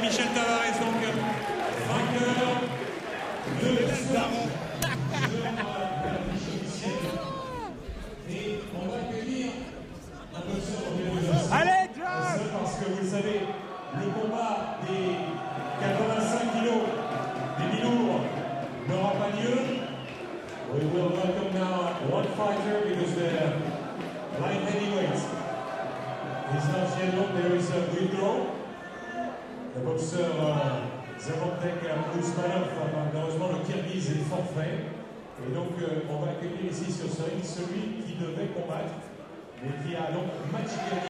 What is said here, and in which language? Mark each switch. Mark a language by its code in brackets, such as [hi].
[fr] Michel Tavares, donc vainqueur de Et on va accueillir un peu Allez, parce que vous le savez, le combat des 85 kilos des mi-lourds n'aura pas lieu. [en] We will welcome now one fighter because the light heavyweight is not scheduled. There is a withdrawal. [fr] Le boxeur Zamontek Ousmanov, malheureusement le Kirghiz est forfait. Et donc on va accueillir ici sur ce ring celui qui devait combattre, mais qui a donc match gagné.